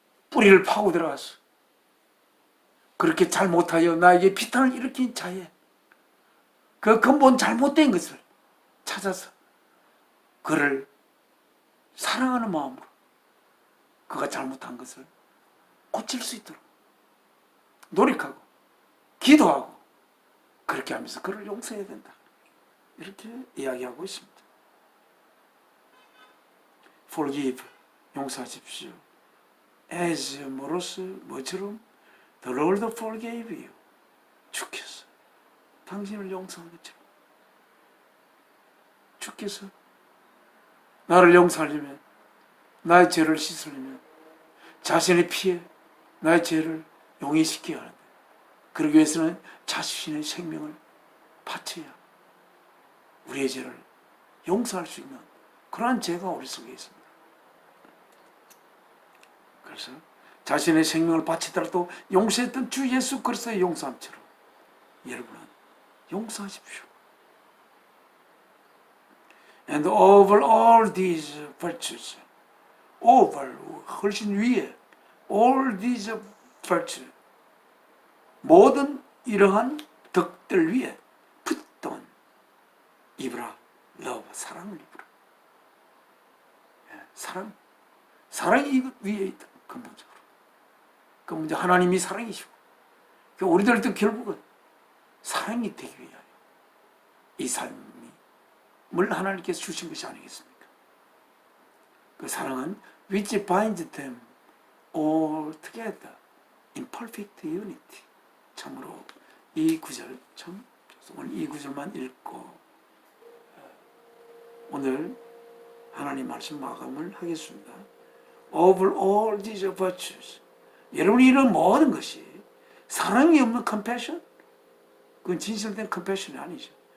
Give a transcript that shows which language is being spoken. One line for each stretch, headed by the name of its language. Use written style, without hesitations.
Korean: 뿌리를 파고 들어가서 그렇게 잘못하여 나에게 비탄을 일으킨 자의 그 근본 잘못된 것을 찾아서 그를 사랑하는 마음으로 그가 잘못한 것을 고칠 수 있도록 노력하고 기도하고 그렇게 하면서 그를 용서해야 된다. 이렇게 이야기하고 있습니다. Forgive, 용서하십시오.
English: As
Korean: 뭐처럼
English: The Lord forgave you.
Korean: 주께서 당신을 용서한 것처럼 주께서 나를 용서하려면, 나의 죄를 씻으려면 자신의 피에 나의 죄를 용인시켜야 하는데, 그러기 위해서는 자신의 생명을 바쳐야 우리의 죄를 용서할 수 있는 그러한 죄가 우리 속에 있습니다. 그래서 자신의 생명을 바치더라도 용서했던 주 예수 그리스도의 용서함처럼 여러분은 용서하십시오.
English: And over all these virtues, over,
Korean: 훨씬 위에,
English: all these virtues,
Korean: 모든 이러한 덕들 위에
English: put on,
Korean: 입으라,
English: love,
Korean: 사랑을 입으라. 사랑이 이것 위에 있다, 근본적으로. 그 문제 하나님이 사랑이시고, 우리들도 결국은 사랑이 되기 위하여 이 삶을 하나님께서 주신 것이 아니겠습니까? 그 사랑은
English: which binds them all together in perfect unity.
Korean: 참으로 이 구절 참 오늘 이 구절만 읽고 오늘 하나님 말씀 마감을 하겠습니다.
English: Over all these virtues,
Korean: 여러분이 이런 모든 것이 사랑이 없는 compassion, 그건 진실된 compassion이 아니죠.